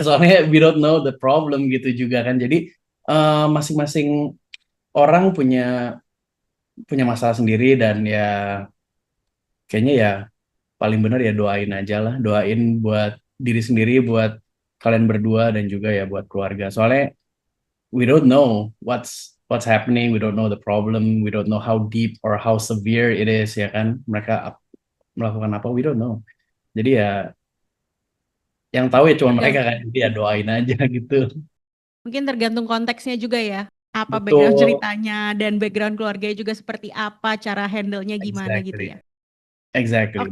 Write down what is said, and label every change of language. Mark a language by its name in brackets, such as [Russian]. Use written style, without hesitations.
[Indonesian] Soalnya [English] we don't know the problem [Indonesian] gitu juga kan. Jadi masing-masing orang punya masalah sendiri dan ya kayaknya ya paling benar ya doain aja lah, doain buat diri sendiri, buat kalian berdua dan juga ya buat keluarga. Soalnya [English] we don't know what's happening, we don't know the problem, we don't know how deep or how severe it is [Indonesian] ya kan. Mereka melakukan apa, [English] we don't know. [Indonesian] Jadi ya yang tahu ya cuma mereka kan. Jadi ya doain aja gitu. Mungkin tergantung konteksnya juga ya. Apa Betul. background ceritanya dan background keluarganya juga seperti apa, cara handle-nya gimana gitu ya. [English] Exactly, [Indonesian] Oke.